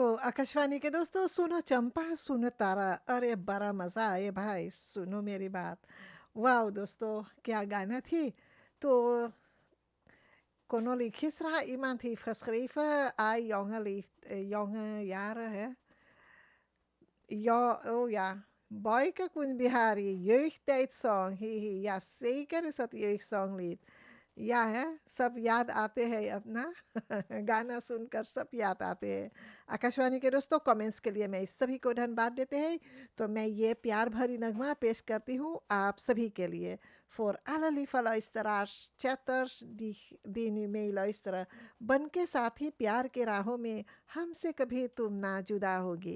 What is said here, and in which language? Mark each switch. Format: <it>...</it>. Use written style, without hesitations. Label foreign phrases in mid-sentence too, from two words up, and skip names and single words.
<hns>आकाशवाणी के दोस्तों, सुनो चंपा सुनो तारा, अरे बड़ा मज़ा आए भाई, सुनो मेरी बात। वाह दोस्तों, क्या गाना थी।</hns> <nl>तो kon nog gisteren iemand heeft geschreven, jonge jaren, hè? Ja, oh ja. Boyke Kun Bihari, jeugdtijdsong. Ja, zeker is dat jeugdsonglied.</nl> <hns>Ja है, सब याद आते हैं अपना गाना सुनकर सब याद आते हैं। आकाशवाणी के दोस्तों, कमेंट्स के लिए मैं सभी को धन्यवाद देते हैं। तो मैं ये प्यार भरी नगमा पेश करती हूँ आप सभी के लिए।</hns> <nl>Voor alle lieve luisteraars, chatters die nu meeluisteren,</nl> <hi>बन के साथी प्यार के राहों में हमसे कभी तुम ना जुदा होगी।</hi>